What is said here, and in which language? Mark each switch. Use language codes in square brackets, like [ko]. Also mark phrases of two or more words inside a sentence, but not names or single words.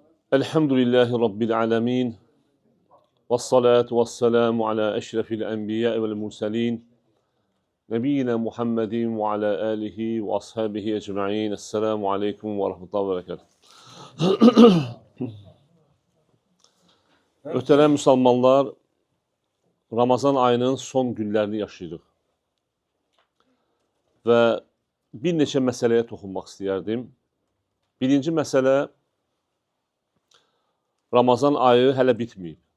[ar] الحمد لله رب العالمين والصلاة والسلام على أشرف الأنبياء والمرسلين. نبينا محمد وعلى آله وأصحابه أجمعين. السلام عليكم ورحمة الله وبركاته. [az] Ötərəm müsəlmanlar, Ramazan ayının son günlərini yaşayırıq. Və bir neçə məsələyə toxunmaq istəyərdim. Birinci məsələ, Ramazan ayı hələ bitməyib.